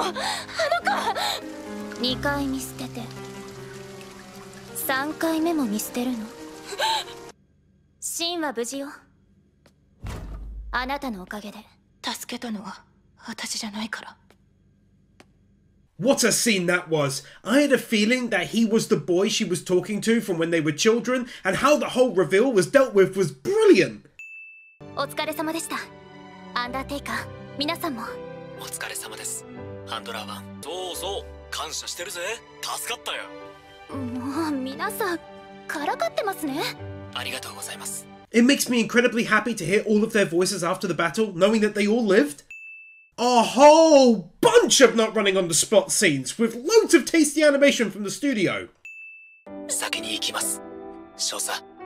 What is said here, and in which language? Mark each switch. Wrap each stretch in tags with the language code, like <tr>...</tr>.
<ja>あの子は。 2回見捨てて3回目も見捨てるの？シンは無事よ。あなたのおかげで。助けたのは私じゃないから。</ja> <en>What a scene that was. I had a feeling that he was the boy she was talking to from when they were children, and how the whole reveal was dealt with was brilliant.</en> <ja>お疲れ様でした。アンダーテイカー、皆さんも。お疲れ様です。ハンドラーは。そうそう、感謝してるぜ。助かったよ。もう皆さんからかってますね。ありがとうございます。</ja> <en>It makes me incredibly happy to hear all of their voices after the battle, knowing that they all lived. A whole bunch of not running on the spot scenes, with loads of tasty animation from the studio.</en> <ja>先に行きます。少佐。</ja>